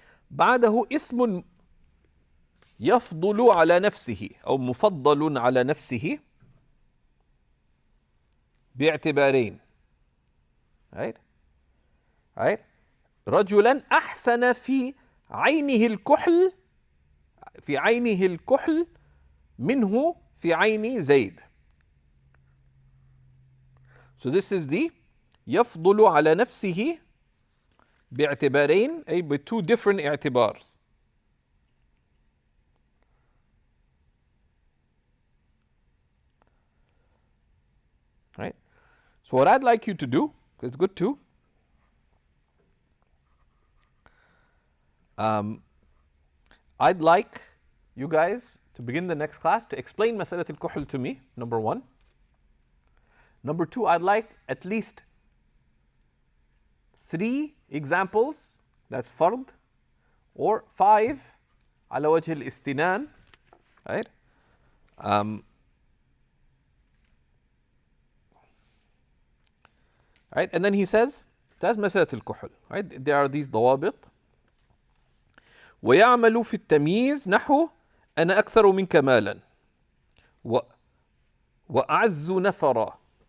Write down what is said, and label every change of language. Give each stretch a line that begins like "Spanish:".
Arabic: بعده اسم يفضل على نفسه أو مفضل على نفسه باعتبارين.
English: Right? Right?
Arabic: رجلا أحسن في عينه الكحل. في عينه الكحل منه في عين زيد.
English: So this is the
Arabic: يفضل على نفسه باعتبارين أي
English: by two different اعتبار. Right? So what I'd like you to do, it's good too, I'd like you guys to begin the next class to explain مسألة الكحل to me, number one. Number two, I'd like at least 3 examples, that's fard, or 5
Arabic: على وجه الاستنان,
English: right? Right, and then he says, that's مسألة الكحل, right? There are these ضوابط.
Arabic: ويعمل في التمييز نحو أنا أكثر منك مالا وأعز نفرا.